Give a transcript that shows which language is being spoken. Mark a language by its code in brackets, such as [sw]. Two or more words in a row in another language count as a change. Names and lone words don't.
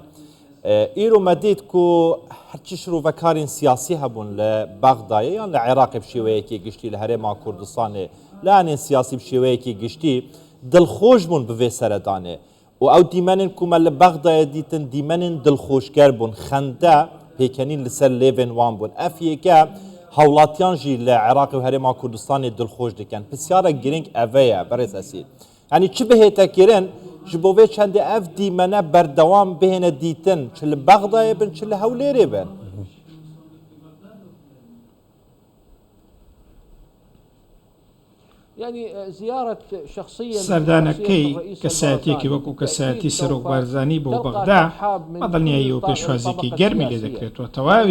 [ku] ئیرۆ مەدیت کو هەرچی شروڤەکارین سیاسی هەبوون لە بەغدایە یان لە عێراقی بشێوەیەکی گشتی لە هەرێما کوردستانێ لایەنێن سیاسی بشێوەیەکی گشتی دڵخۆش بوون بڤێ سەردانێ و ئەو دیمەنن کومە لە بەغدایە دیتن دیمەنن دڵخۆشگەر بوون خەندە پێکەنین لەسەر لێڤێن وان بوون. ئەف یەکە هەوڵاتیان ژی لە عێراق و هەرێما کوردستانی دڵخۆش دەکەن پرسیارە گرنگ ئەڤەیە بەڕێز ئەسیر ینی چی بهێتەکردن ji bo vê çendê ev dîmene berdewam bihêne dîtin çi li Bexdayê bin çi li Hewlêrê bin. [ckb] سەردانەکەی کەسایەتێکی وەکو کەسایەتی سەرۆک بارزانی بۆ بەغدا بەدڵنیایی و پێشوازێکی گەرمی لێ دەکرێتەوە تەواوی